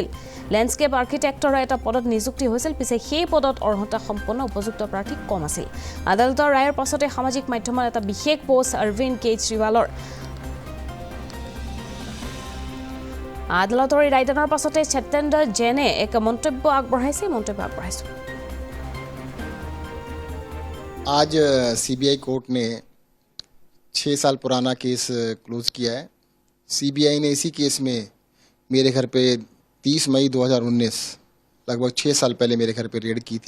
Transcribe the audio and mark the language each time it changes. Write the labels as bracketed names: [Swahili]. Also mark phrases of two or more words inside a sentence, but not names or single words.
[English] landscape architect [Assamese] এটা পদত নিযুক্তি হৈছিল, পিছে সেই পদত অৰ্হতা সম্পন্ন উপযুক্ত প্ৰাৰ্থী কম আছিল। আদালতৰ ৰায়ৰ পাছতে সামাজিক মাধ্যমত এটা বিশেষ পোষ্ট অৰবিন্দ কেজৰিৱালৰ আদালতৰ ৰায়দানৰ পাছতে সত্যেন্দ্ৰ জৈনে এক মন্তব্য আগবঢ়াইছে। [Hindi] आज सीबीआई कोर्ट ने 6 साल पुराना [English] case close [Hindi] किया है। सीबीआई ने इसी केस में मेरे घर पे 30 मई 2019 लगभग 6 साल पहले मेरे घर पे रेड की थी।